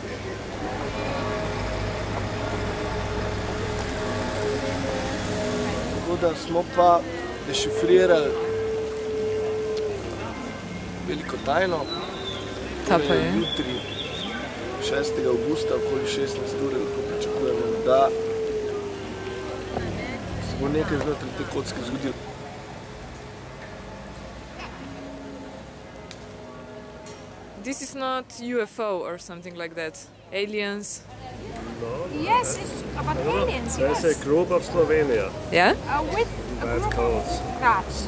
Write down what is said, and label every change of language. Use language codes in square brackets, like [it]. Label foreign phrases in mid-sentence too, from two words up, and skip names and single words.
[sl] Tako da smo pa dešifrirali veliko tajno. Ta pa je? Jutri, 6. avgusta, okoli 16 ure, lahko pričakujemo, da se bo nekaj znotraj te kocke zgodilo. [en] This is not UFO or something like that. Aliens? No. Yes, it's about aliens, yes. There's a group of Slovenia. Yeah? With a White group coats. of Graz.